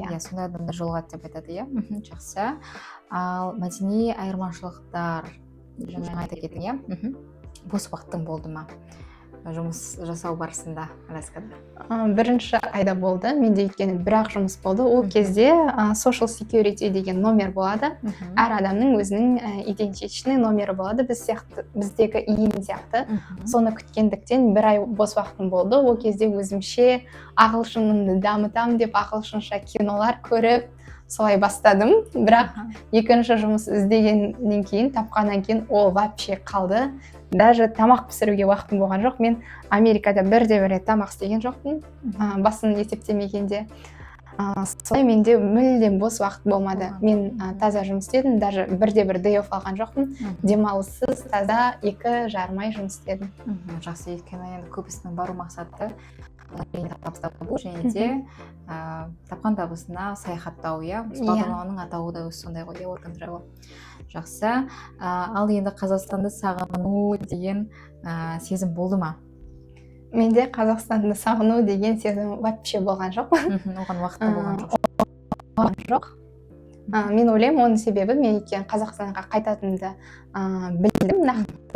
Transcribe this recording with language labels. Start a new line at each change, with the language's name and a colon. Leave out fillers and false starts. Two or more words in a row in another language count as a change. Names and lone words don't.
Kazakh: сондай адамдар жолығады деп айтады, жақсы. Ал мәдени айырмашылықтар, жаңа айта кеттің, бос уақытың болды ма жұмыс жасау барысында Аляскада? Бірінші айда болды. Менде өйткені бір-ақ жұмыс болды. Ол кезде
English: social security
Kazakh: деген номер болады. Әр адамның өзінің идентичный номері болады. Біздегі иін сияқты. Соны күткендіктен бір ай бос уақытым болды. Ол кезде өзімше ағылшынымды дамытам деп ағылшынша кинолар көріп, солай бастадым. Бірақ екінші жұмыс іздегеннен кейін, тапқаннан кейін ол вообще қалды. Даже тамақ пісіруге уақытым болған жоқ. Мен Америкада бірде-бір рет тамақ істеген жоқпын, басын есептемегенде. Солай менде мүлдем бос уақыт болмады. Мен таза жұмыс істедім, даже бірде-бір
English: day off
Kazakh: алған жоқпын. Демалыссыз таза 2,5 ай жұмыс істедім. Жақсы, өйткені енді көбісінің бару мақсаты табыс табу және де тапқан табысына саяхаттау, иә. Осы Иә. бағдарламаның атауы да өзі сондай ғой,
English: work and travel.
Kazakh: Жақсы. Ал енді Қазақстанды сағыну деген сезім болды ма? Менде Қазақстанды сағыну деген сезім вообще болған жоқ. Оған уақытта болған жоқ. Жоқ. Мен ойлаймын, оның себебі мен екен Қазақстанға қайтатынымды білдім нақты.